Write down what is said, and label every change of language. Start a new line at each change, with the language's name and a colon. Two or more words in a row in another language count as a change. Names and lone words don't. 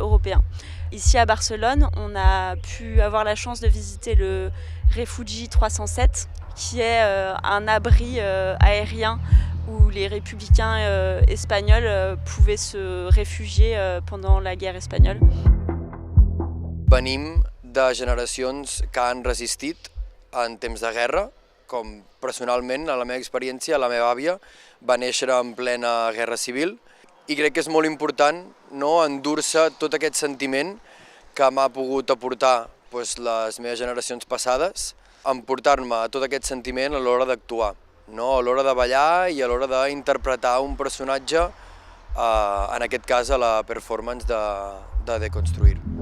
French: Ici à Barcelone, on a pu avoir la chance de visiter le Refugee 307, qui est un abri aérien où les républicains espagnols pouvaient se réfugier pendant la guerre espagnole.
Catalan: Venim de generacions que han resistit en temps de guerra, com personalment, a la meva experiència, la meva àvia va néixer en plena guerra civil i crec que és molt important endur-se tot aquest sentiment que m'ha pogut aportar les meves generacions passades, emportar-me tot aquest sentiment a l'hora d'actuar, a l'hora de ballar i a l'hora d'interpretar un personatge, en aquest cas a la performance de Deconstruir.